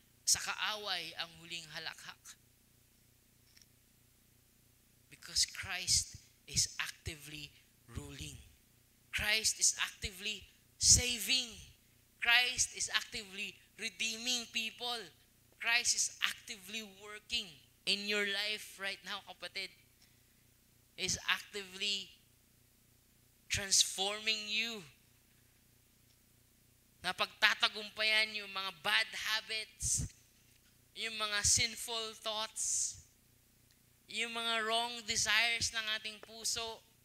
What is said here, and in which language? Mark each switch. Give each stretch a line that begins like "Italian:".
Filipino: sa kaaway ang huling halakhak.
English: Because Christ is actively ruling. Christ is actively saving. Christ is actively redeeming people. Christ is actively working in your life right now,
Filipino: kapatid.
English: Is actively transforming you.
Filipino: Na pagtatagumpayan yung mga bad habits, yung mga sinful thoughts, yung mga wrong desires ng ating puso.